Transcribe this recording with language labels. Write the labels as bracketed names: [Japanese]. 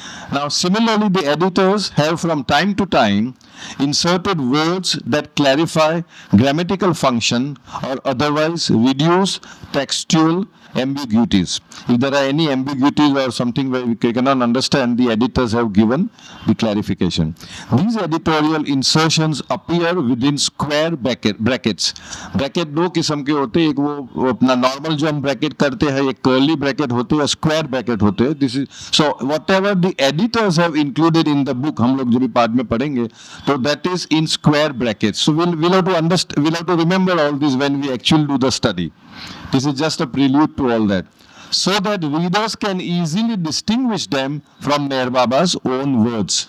[English] Now, similarly, the editors have from time to time inserted words that clarify grammatical function or otherwise reduce textual ambiguities. If there are any ambiguities or something where we cannot understand, the editors have given the clarification. These editorial insertions appear within square brackets. [Hindi] Bracket दो किस्म के होते हैं, एक वो अपना normal जो हम bracket करते हैं, एक curly bracket होते हैं, square bracket होते हैं. [English] This is so whatever the editors have included in the book, [Hindi] हम लोग जब भी पाठ में पढ़ेंगे, [English] so that is in square brackets. So we'll have to understand, we'll have to remember all this when we actually do the study. This is just a prelude to all that, so that readers can easily distinguish them from Meher Baba's own words.